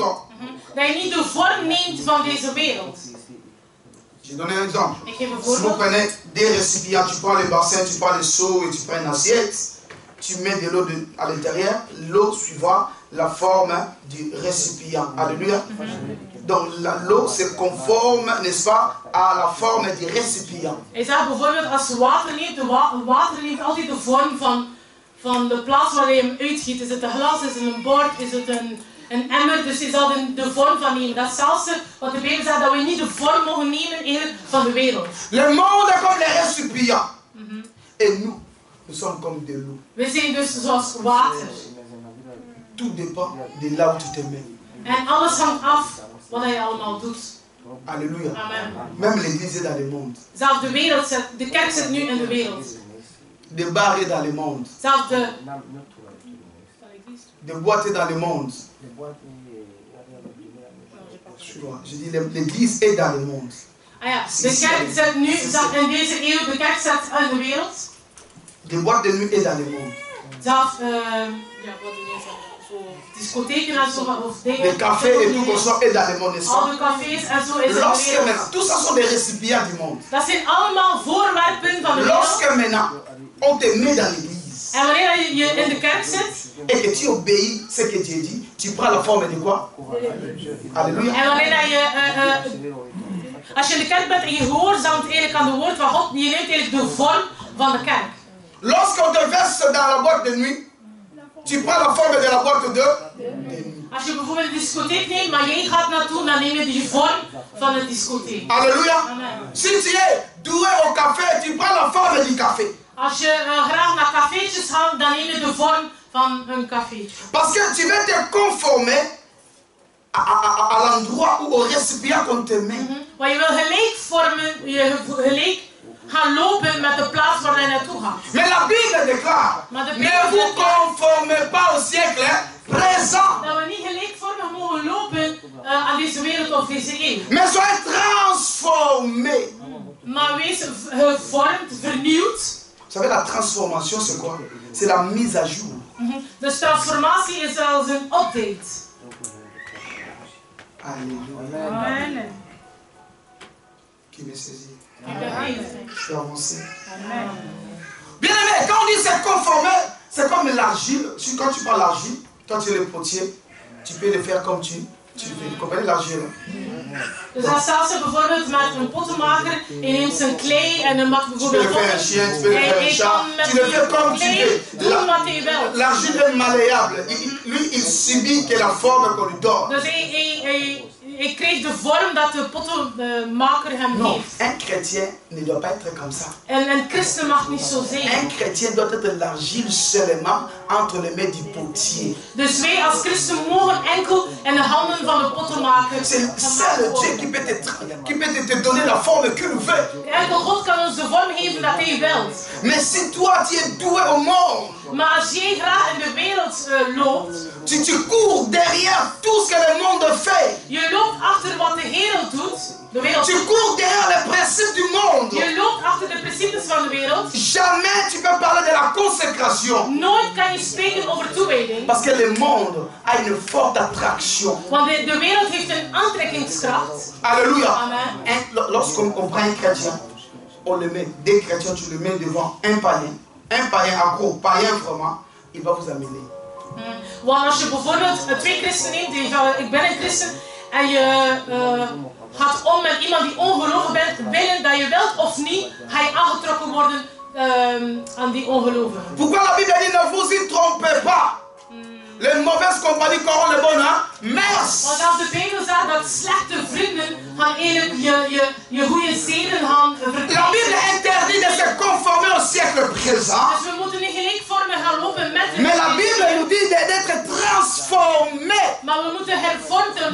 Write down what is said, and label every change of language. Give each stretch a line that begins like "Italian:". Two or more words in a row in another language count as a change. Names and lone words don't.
Dutch: Dat je niet de vorm neemt van deze wereld.
French: Je donne un exemple.
Dutch: Ik geef een
French: Si vous
Dutch: voorbeeld.
French: prenez des récipients, tu prends le bassin, tu prends le seau et tu prends une assiette, tu mets de l'eau à l'intérieur, l'eau suivant la forme du récipient. Alléluia. Donc l'eau se conforme, n'est-ce pas, à la forme du récipient.
Dutch: Hij zegt bijvoorbeeld als je water neemt, water neemt altijd de vorm van de plaats waar je hem uitgiet. Is het een glas, is het een bord, is het een emmer, dus je zal de vorm van nemen. Dat is zelfs wat de Bijbel zegt, dat we niet de vorm mogen nemen eigenlijk van de wereld.
French: Le monde est comme les récipients. Et nous sommes comme de l'eau.
Dutch: We zijn dus zoals water.
French: Tout dépend de là où tu te mets.
Dutch: En alles hangt af wat je allemaal doet.
French: Alléluia. Amen. Même l'église est dans le monde.
Dutch: Zelfs de wereld zit, de kerk zit nu in de wereld.
French: Des bars est dans le monde.
Dutch: Zelfs de...
French: Des boîtes est dans le monde. Je dis l'église est dans le monde.
Dutch: Ah ja, de kerk zit nu, in deze eeuw, de kerk zit in de wereld.
French: Des boîtes de nuit est dans le monde.
Dutch: Zelfs, ja, wat doen we zo, discotheken en zo, of dingen.
French: Des cafés et tout comme ça est dans le monde, n'est-ce
Dutch: Al
French: pas?
Dutch: de cafés en zo is in de
French: Lorsque
Dutch: wereld.
French: maintenant, tout ça sont des récipients du monde.
Dutch: Dat zijn allemaal voorwerpen van de wereld.
French: Lorsque maintenant, on te met dans l'église
Dutch: En wanneer je in de kerk zit,
French: et que tu obéis ce que Dieu dit, tu prends la forme de quoi? Alléluia.
Dutch: en wanneer je, als je in de kerk bent en je gehoorzaamt eigenlijk aan de woord van God, je neemt eigenlijk de vorm van de kerk.
French: Lorsqu'on te verse dans la boîte de nuit, tu prends la forme de la boîte de nuit.
Dutch: Als je bijvoorbeeld een discotheek neemt, maar jij gaat naartoe, dan neem je die vorm van een discotheek.
French: Alléluia. Amen. Si tu es doué au café, tu prends la forme du café.
Dutch: Als je graag naar cafeetjes gaat, dan neem je de vorm van een cafeetje.
French: Parce que tu veux te conformer à l'endroit ou au récipient qu'on te met.
Dutch: Want je wil gelijk vormen, je gelijk gaan lopen met de plaats waar je naartoe gaat.
French: Mais la Bible déclare,
Dutch: Maar de
French: ne
Dutch: Bijbel
French: vous
Dutch: zegt
French: conformez pas au siècle présent,
Dutch: dat we niet gelijkvormig mogen lopen aan deze wereld of deze eeuw.
French: mais soyez transformés.
Dutch: Maar wees gevormd, vernieuwd.
French: Vous savez, la transformation, c'est quoi? C'est la mise à jour. Dus transformatie is als een update. Alléluia. Amen. Qui me saisit? Je peux avancer. Amen. Bien aimé, quand on dit se conformer, c'est comme l'argile. Quand tu prends l'argile, quand tu es le potier, tu peux le faire comme tu fais. Vous comprenez l'argile?
Dutch: Dus dat zelfs bijvoorbeeld met een pottenmaker, je neemt zijn klei en dan maakt
French: Tu peux
Dutch: bijvoorbeeld
French: le faire un chien, tu peux le faire un chat, tu le fais comme tu veux.
Dutch: doen wat hij wil.
French: L'argile est malléable. Lui, il subit que la forme qu'on lui donne.
Dutch: Dus hij kreeg de vorm dat de pottenmaker hem
French: Non,
Dutch: heeft.
French: un chrétien ne doit pas être comme ça.
Dutch: En een christen mag niet zo zijn.
French: Un chrétien doit être l'argile seulement entre les mains du potier.
Dutch: Dus wij als christen mogen enkel in de handen van de pottenmaker.
French: C'est le Dieu qui peut te donner la forme qu'il veut.
Dutch: Enkel God kan ons de vorm geven dat hij wilt.
French: Mais si toi tu es doué au monde,
Dutch: Maar als jij graag in de wereld loopt,
French: tu cours derrière tout ce que le monde fait.
Dutch: je loopt achter wat de wereld doet, de wereld.
French: Tu cours derrière les principes du monde.
Dutch: Je loopt achter de principes van de wereld.
French: Jamais tu peux parler de la consécration.
Dutch: Nooit kan je spreken over toewijding.
French: Parce que le monde a une forte attraction.
Dutch: Want de wereld heeft een aantrekkingskracht.
French: Alléluia. Amen. Lorsqu'on prend un chrétien, on le met, des chrétiens, tu le mets devant un païen accro, païen vraiment, il va vous amener.
Dutch: Want als je bijvoorbeeld twee christenen neemt, die zeggen, ik ben een christen, en je gaat om met iemand die ongelovig bent, willen dat je wilt of niet, ga je aangetrokken worden aan die ongelovigen.
French: Pourquoi la Bible dit ne vous y trompez pas? Les mauvaises compagnies corrompent les bonnes, hein? Merci.
Dutch: Want als de Bijbel zegt dat slechte vrienden gaan eigenlijk je goede zeden gaan verkrijgen.
French: La Bible interdit de se conformer au siècle présent.
Dutch: Dus we moeten niet gelijkvormig gaan lopen met de
French: Mais la Bible nous dit d'être transformés
Dutch: maar we moeten hervormd worden